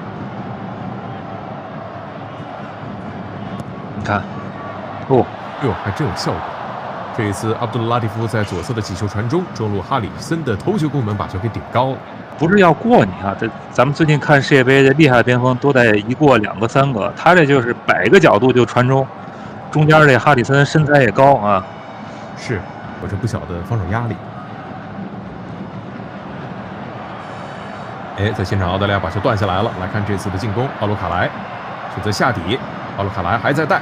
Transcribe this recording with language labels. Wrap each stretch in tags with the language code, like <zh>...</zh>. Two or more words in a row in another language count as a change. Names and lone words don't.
<zh>你看，還真有效果。這一次，阿卜杜勒拉蒂夫在左側的幾球傳中，中路哈里森的頭球攻門把球給頂高了。不是要過你啊，咱們最近看世界杯的厲害的邊鋒都得一過2個3個，他這就是擺個角度就傳中，中間這哈里森身材也高啊，是有着不小的防守壓力。在現場澳大利亞把球斷下來了。來看這次的進攻，奧盧卡萊選擇下底，奧盧卡萊還在帶。</zh>